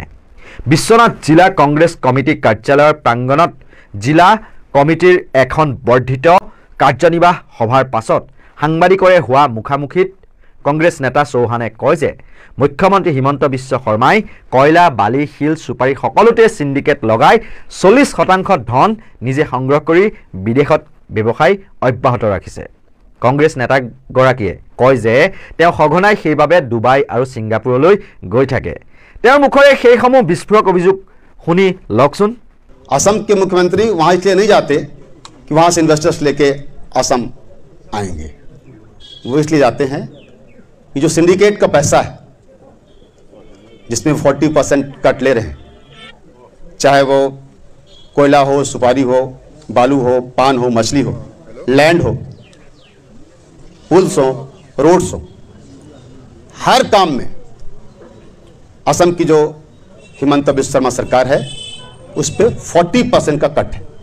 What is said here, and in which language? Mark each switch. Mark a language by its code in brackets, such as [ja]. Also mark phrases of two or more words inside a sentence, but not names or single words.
[as] বিশ্বনাথ জিলা কংগ্ৰেছ কমিটি কাৰ্যালয়ৰ প্ৰাংগণত জিলা কমিটিৰ এখন বৰ্ধিত কাৰ্যনিৰ্বাহ সভাৰ পাছত সাংবাদিকৰে হোৱা মুখামুখিত কংগ্ৰেছ নেতা চৌহানে কয় যে মুখ্যমন্ত্ৰী হিমন্ত বিশ্ব শৰ্মাই কয়লা, বালি, শিল, চুপাৰী সকলোতে সিন্ডিকেট লগাই 40% ধন নিজে সংগ্ৰহ কৰি বিদেশত ব্যৱসায় অব্যাহত ৰাখিছে। কংগ্ৰেছ নেতাগৰাকীয়ে কয় যে তেওঁ সঘনাই সেইবাবে ডুবাই আৰু ছিংগাপুৰলৈ গৈ থাকে। তেওঁৰ মুখৰে সেইসমূহ বিস্ফোৰক অভিযোগ শুনি লওকচোন। [hi] असम के मुख्यमंत्री वहाँ इसलिए नहीं जाते कि वहाँ से इन्वेस्टर्स लेके असम आएंगे, वो इसलिए जाते हैं कि जो सिंडिकेट का पैसा है जिसमें 40% कट ले रहे हैं, चाहे वो कोयला हो, सुपारी हो, बालू हो, पान हो, मछली हो, लैंड हो, पुल्स हो, रोड्स हो, हर काम में असम की जो हिमंत बिस्व शर्मा सरकार है उस पे 40% का कट है।